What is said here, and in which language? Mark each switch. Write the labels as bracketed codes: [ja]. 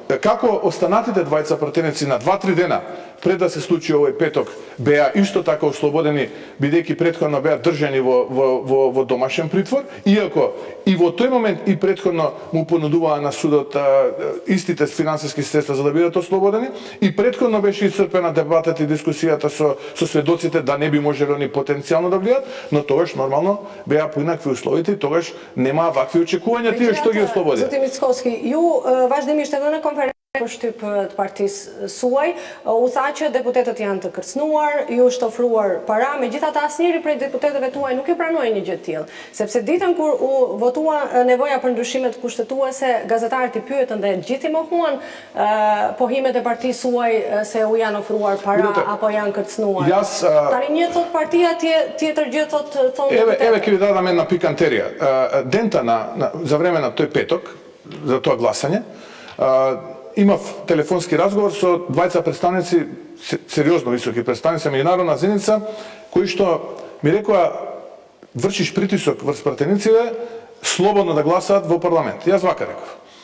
[mk] Како останатите двајца пратеници на 2-3 дена пред да се случи овој петок беа исто така ослободени, бидејќи претходно беа држани во домашен притвор, иако и во тој момент и претходно му понудуваа на судот истите финансиски средства за да бидат ослободени, и претходно беше исцрпена дебатата и дискусијата со сведоците да не би можело ни потенцијално да влијат, но тогаш нормално беа поинакви условите и тогаш немаа вакви очекувања тие што ги ослободија. [sq] Zotim Mickovski, ju vazhdimisht edhe në konferencë për shtyp të partisë suaj, u tha që deputetët janë të kërcënuar, ju është ofruar para, megjithatë asnjëri prej deputetëve tuaj nuk e pranoi një gjë të tillë, sepse ditën kur u votua nevoja për ndryshimet kushtetuese, gazetarët i pyetën dhe gjithë i mohuan pohimet e partisë suaj se u janë ofruar para apo janë kërcënuar. Tani një thot partia, tjetër gjë thonë deputetët. [mk] Еве ќе ви дадам една пикантерија. Дента за време на тој петок, за тоа гласање, имав телефонски разговор со двајца представници, сериозно високи представници на меѓународна заедница, кои што ми рекоа вршиш притисок врз пратениците слободно да гласаат во парламент. Јас вака реков.